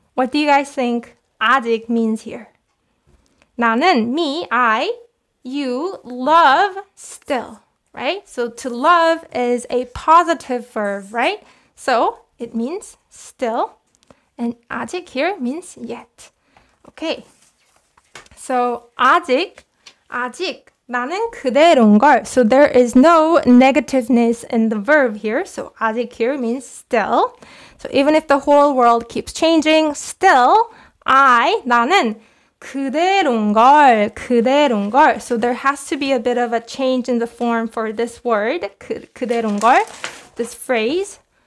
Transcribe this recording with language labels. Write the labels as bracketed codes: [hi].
[en] What do you guys think 아직 means here? 나는, me, I, you, love, still, right? So to love is a positive verb, right? So it means still, and 아직 here means yet. Okay, so [ko] 아직, 나는 그대로인 걸. [en] So there is no negativeness in the verb here. So 아직 here means still. So even if the whole world keeps changing, still [ko] 나는 그대로인 걸. [en] So there has to be a bit of a change in the form for this word, 그대로인 걸, this phrase.